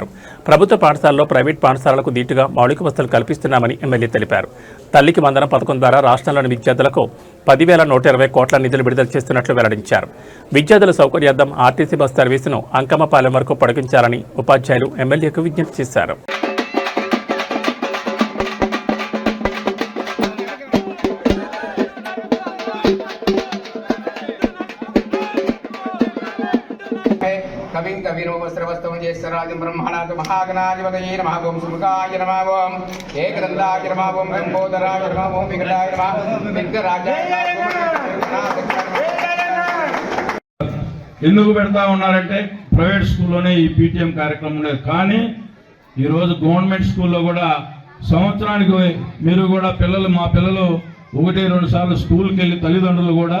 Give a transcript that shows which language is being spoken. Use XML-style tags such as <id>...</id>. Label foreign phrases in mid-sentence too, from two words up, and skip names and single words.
<te>ప్రభుత్వ పాఠశాలలో ప్రైవేట్ పాఠశాలలకు దీటుగా మౌలిక వసతులు కల్పిస్తున్నామని ఎమ్మెల్యే తెలిపారు. తల్లికి వందనం పథకం ద్వారా రాష్ట్రంలోని విద్యార్థులకు 10,120 కోట్ల నిధులు విడుదల చేస్తున్నట్లు వెల్లడించారు. విద్యార్థుల సౌకర్యార్థం ఆర్టీసీ</te> <en>bus service</en> <te>అంకమ్మపాలెం వరకు పొడిగించాలని ఉపాధ్యాయులు ఎమ్మెల్యేకు విజ్ఞప్తి చేశారు.</te> <sa>कविं कविरूपस्रवस्तवं ज्येष्ठराजं ब्रह्मणात् महागणाधिपतये नमः ओं सुमुखाय नमः ओं एकदन्ताय नमः ओं लम्बोदराय नमः ओं विकटाय नमः विघ्नराजाय</sa> <te>ఎందుకు పెడతా ఉన్నారంటే</te> <en>private school</en> <te>ఈ పీటీఎం కార్యక్రమం ఉండేది. కానీ ఈరోజు</te> <en>government school</en> <te>కూడా సంవత్సరానికి మీరు కూడా మా పిల్లలు 1-2 సార్లు స్కూల్కి వెళ్ళి తల్లిదండ్రులు కూడా</te>